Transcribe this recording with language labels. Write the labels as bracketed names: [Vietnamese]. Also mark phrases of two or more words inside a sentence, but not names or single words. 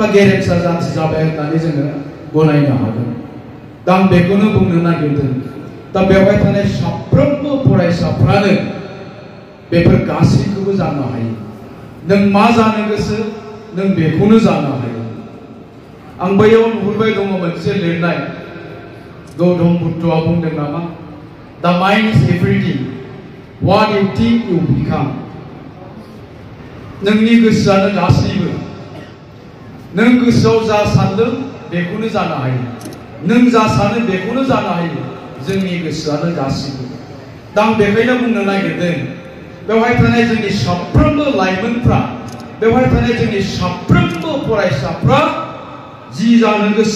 [Bodo] गेरेमसा जाति जाबाय होननानै जोङो गनायनो हागोन दा आं बेखौनो बुंनो नागिरदों दा बेवहाय थानाय साफ्रोमबो फरायसाफ्रानो बेफोर गासैखौबो जानो हायो नों मा जानो गोसो नों बेखौनो जानो हायो आं बैयाव नुहुरबाय दङ मोनसे लिरनाय गौतम बुद्धआ बुंदों नामा [English] The mind is everything what you think you become [Bodo] नोंनि गोसोआनो गासैबो नों गोसोआव जा सानदों बेखौनो जानो हायो नों जा सानो बेखौनो जानो हायो जोंनि गोसोआनो गासैबो दा आं बेखायनो बुंनो नागिरदों बेवहाय थानाय जोंनि साफ्रोमबो लाइमोनफ्रा बेवहाय थानाय जोंनि साफ्रोमबो फरायसाफ्रा जि जानो गोसो